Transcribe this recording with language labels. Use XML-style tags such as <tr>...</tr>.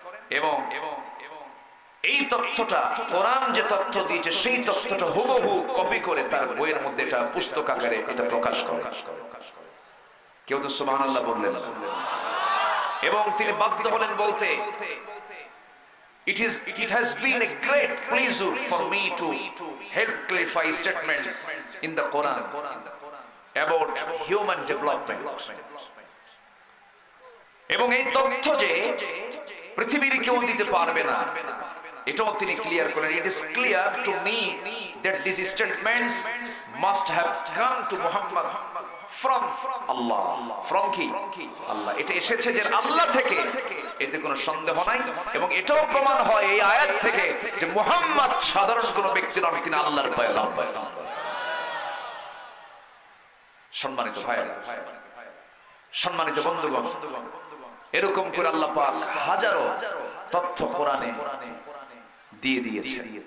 <bn>এবং এই তথ্যটা, কোরআন যে তথ্য দিয়েছে সেই তথ্যটা হুবহু কপি করে তার বইয়ের মধ্যে এটা পুস্তক আকারে এটা প্রকাশ করে। কেউ তো সুবহানাল্লাহ বললেন। এবং তিনি বাধ্য হলেন বলতে</bn> <en>It has been a great pleasure for me to help clarify statements in the Quran about human development.</en> <bn>এবং এই তথ্য যে পৃথিবীর কেউ দিতে পারবে না এটাও তিনি ক্লিয়ার করেন।</bn> <en>It is clear to me that these statements must have come to Muhammad from Allah.</en> <bn>From কি? আল্লাহ। এটা এসেছে যে আল্লাহ থেকে, এতে কোনো সন্দেহ নাই। এবং এটাও প্রমাণ হয় এই আয়াত থেকে যে মুহাম্মদ সাধারণ কোনো ব্যক্তি নন, তিনি আল্লাহর পয়গম্বর। সম্মানিত ভাইরা, সম্মানিত বন্ধুগণ, এরকম করে আল্লাহ পাক হাজারো তথ্য কোরআনে দিয়ে দিয়েছে।</bn>